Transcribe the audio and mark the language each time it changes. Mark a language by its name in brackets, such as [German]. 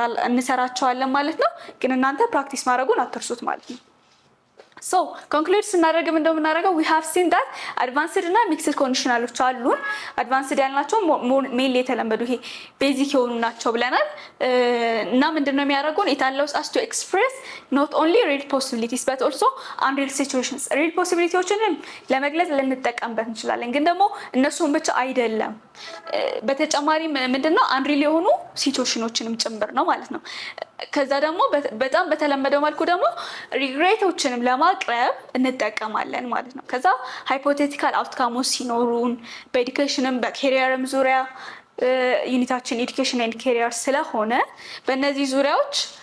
[Amharic] እንሰራቸዋለን ማለት ነው። ግን እናንተ ፕራክቲስ ማድረጉን አትርሱት ማለት ነው። ሶ ኮንክሉድ ስናደርግ ምን እንደምናደርገው [English] we have seen that advanced [Amharic] እና mixed ኮንዲሽናሎች አሉን። advanced ያልናቸው ሜንሊ የተለመዱ ይሄ ቤዚክ የሆኑ ናቸው ብለናል። እና ምንድነው የሚያደርጉን? [English] it allows us to express not only real possibilities but also unreal situations. [Amharic] real possibilityዎችንም ለመግለጽ ልንጠቀምበት እንችላለን፣ ግን ደግሞ እነሱን ብቻ አይደለም። በተጨማሪ ምንድነው unreal የሆኑ ሲቹዌሽኖችንም ጭምር ነው ማለት ነው። ከዛ ደግሞ በጣም በተለመደው መልኩ ደግሞ ሪግሬቶችንም ለማቅረብ እንጠቀማለን ማለት ነው። ከዛ ሃይፖቴቲካል አውትካሞች ሲኖሩን በኤዱኬሽንም በኬሪየርም ዙሪያ ዩኒታችን ኤዱኬሽን ኤንድ ኬሪየር ስለሆነ በእነዚህ ዙሪያዎች